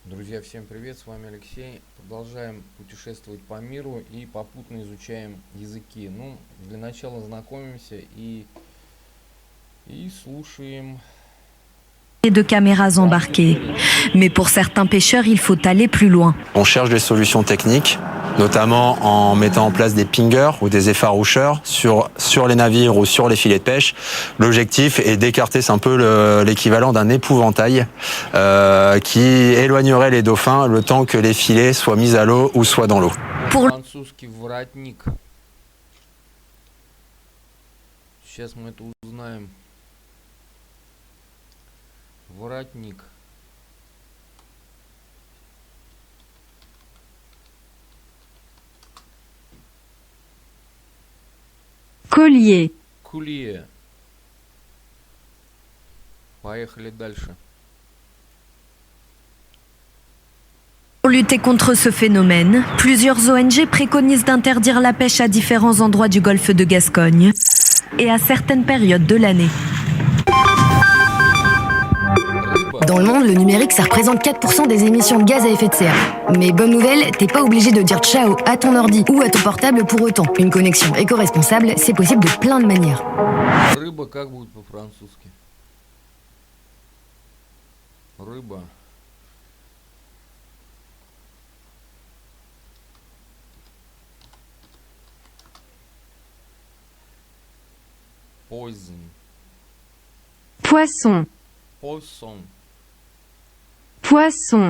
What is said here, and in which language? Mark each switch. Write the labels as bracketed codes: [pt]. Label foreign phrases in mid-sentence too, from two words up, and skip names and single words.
[ru] Друзья, всем привет, с вами Алексей. Продолжаем путешествовать по миру и попутно изучаем языки. Ну, для начала знакомимся и слушаем. [fr] De caméras embarquées. Mais pour certains pêcheurs, il faut aller plus loin. On cherche des solutions techniques, notamment en mettant en place des pingers ou des effaroucheurs sur les navires ou sur les filets de pêche. L'objectif est d'écarter, c'est un peu l'équivalent d'un épouvantail qui éloignerait les dauphins le temps que les filets soient mis à l'eau ou soient dans l'eau. Pour [ru] Французский воротник. Сейчас мы это узнаем. Воротник. [fr] collier, [ru] Кулье. Поехали дальше. [fr] Pour lutter contre ce phénomène, plusieurs ONG préconisent d'interdire la pêche à différents endroits du golfe de Gascogne et à certaines périodes de l'année. Dans le monde, le numérique, ça représente 4% des émissions de gaz à effet de serre. Mais bonne nouvelle, t'es pas obligé de dire ciao à ton ordi ou à ton portable pour autant. Une connexion éco-responsable, c'est possible de plein de manières. [ru] Рыба как будет по-французски? Рыба. [fr] Poison. Poisson, Poisson. poisson,